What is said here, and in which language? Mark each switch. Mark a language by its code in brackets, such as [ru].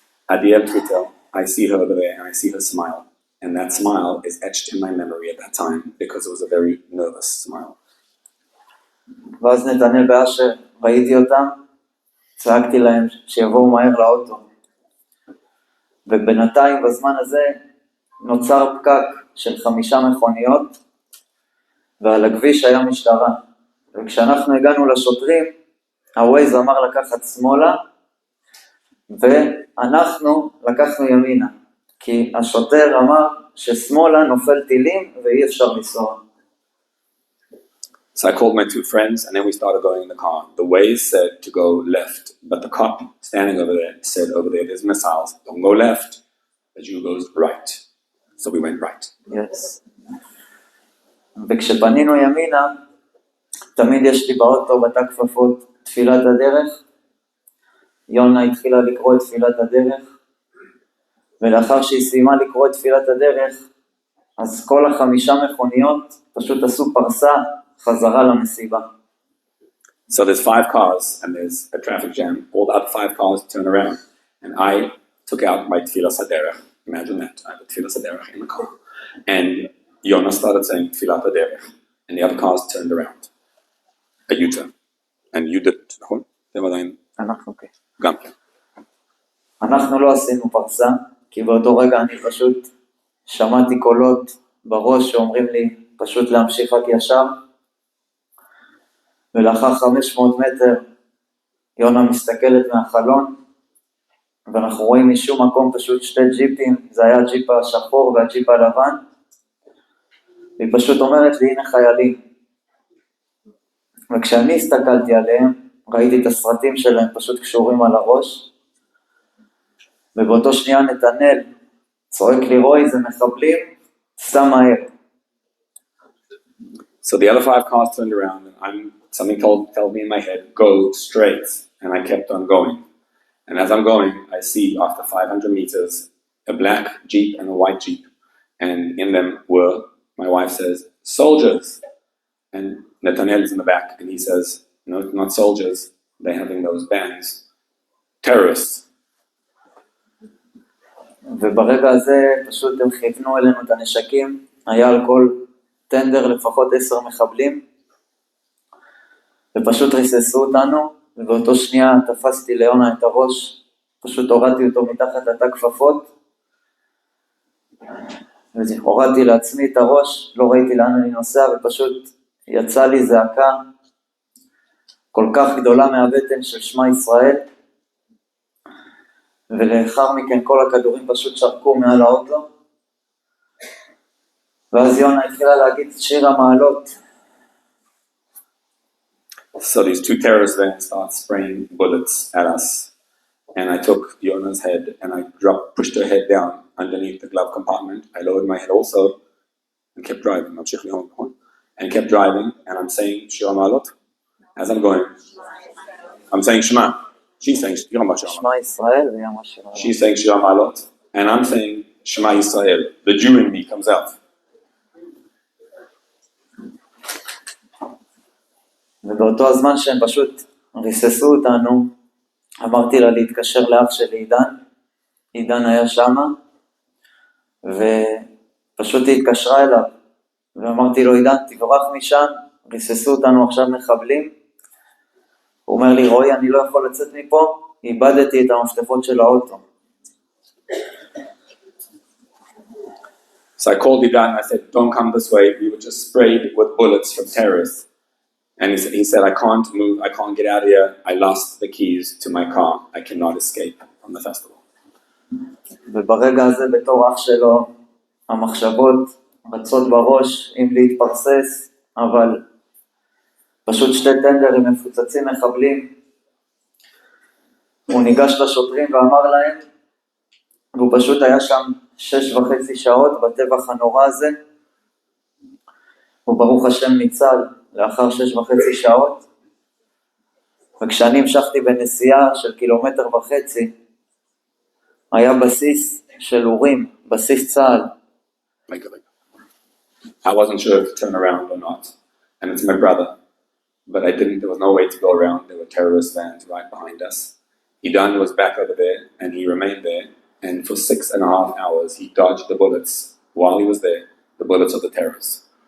[en] Adiel Twitter, I see her over there and I see her smile. And that smile is etched in my memory at that time because it was a very nervous smile. [he] ואז נתנאל ואשר, ראיתי אותם, צעקתי להם שיבואו מהר לאוטו. ובינתיים בזמן הזה נוצר פקק של 5 מכוניות, ועל הכביש היה משטרה. וכשאנחנו הגענו לשוטרים, הווייז אמר לקחת שמאלה, ואנחנו לקחנו ימינה. כי השוטר אמר ששמאלה נופל טילים ואי אפשר לנסוע. [en] So I called my 2 friends and then we started going in the car. The Waze said to go left, but the cop standing over there said over there, there's missiles, don't go left, but you goes right. So we went right. Yes. [he] וכשפנינו ימינה, תמיד יש לי באוטו בתא כפפות תפילת הדרך. יונה התחילה לקרוא את תפילת הדרך, ולאחר שהיא סיימה לקרוא את תפילת הדרך, אז כל 5 מכוניות פשוט עשו פרסה חזרה למסיבה. [en] So there's 5 cars and there's a traffic jam. All the other 5 cars turn around and I took out my tefillah saderech. Imagine that, I have a tefillah saderech in the car. And Yona started saying tefillah saderech and the other cars turned around. A U-turn. And you did, [he] נכון? אתם עדיין? אנחנו כן. גם כן. אנחנו לא עשינו פרסה, כי באותו רגע אני פשוט שמעתי קולות בראש שאומרים לי פשוט להמשיך רק ישר, ולאחר 500 מטר יונה מסתכלת מהחלון, ואנחנו רואים משום מקום פשוט 2 ג'יפים, זה היה הג'יפ השחור והג'יפ הלבן, והיא פשוט אומרת לי הנה חיילים. וכשאני הסתכלתי עליהם, ראיתי את הסרטים שלהם פשוט קשורים על הראש, ובאותו שנייה נתנאל צועק לי רוי זה מחבלים, סתם מהר. [en] So the other 5 cars turned around and something told me in my head, go straight. And I kept on going. And as I'm going, I see after 500 meters, a black Jeep and a white Jeep. And in them were, my wife says, soldiers. And Nathaniel is in the back and he says, no, not soldiers, they're having those bands. Terrorists. [he] וברגע הזה פשוט הם חיפנו אלינו את הנשקים, היה על כל טנדר לפחות 10 מחבלים, ופשוט ריססו אותנו, ובאותו שנייה תפסתי ליונה את הראש, פשוט הורדתי אותו מתחת לתא כפפות, והורדתי לעצמי את הראש, לא ראיתי לאן אני נוסע, ופשוט יצא לי זעקה כל כך גדולה מהבטן של שמע ישראל, ולאחר מכן כל הכדורים פשוט שרקו מעל האוטו, ואז יונה התחילה להגיד שיר המעלות. [en] So these 2 terrorist vans start spraying bullets at us. And I took Yona's head and I pushed her head down underneath the glove compartment. I lowered my head also and kept driving. And kept driving and I'm saying Shir HaMa'alot. As I'm going, I'm saying Shema. She's saying Shir HaMa'alot. She's saying Shir HaMa'alot. And I'm saying Shema Yisrael. The Jew in me comes out. [he] ובאותו הזמן שהם פשוט ריססו אותנו, אמרתי לה להתקשר לאח שלי עידן, עידן היה שמה, ופשוט היא התקשרה אליו, ואמרתי לו עידן תברח משם, ריססו אותנו עכשיו מחבלים, הוא אומר לי רועי אני לא יכול לצאת מפה, איבדתי את המפתחות של האוטו. [en] So I called Idan and I said don't come this way, we were just sprayed with bullets from terrorists. And he said, I can't move, I can't get out of here, I lost the keys to my car, I cannot escape from the festival. [he] וברגע הזה בתור אח שלו, המחשבות רצות בראש אם להתפרסס, אבל פשוט 2 טנדרים מפוצצים מחבלים. הוא ניגש לשוטרים ואמר להם, והוא פשוט היה שם 6.5 שעות בטבח הנורא הזה, וברוך השם ניצל לאחר 6.5 שעות, וכשאני המשכתי בנסיעה של 1.5 קילומטר, היה בסיס של אורים, בסיס צה"ל. [en] I wasn't sure if to turn around or not, and it's my brother, but I didn't, there was no way to go around, there were terrorist vans right behind us. Idan was back over there, and he remained there, and for 6.5 hours he dodged the bullets, while he was there, the bullets of the terrorists.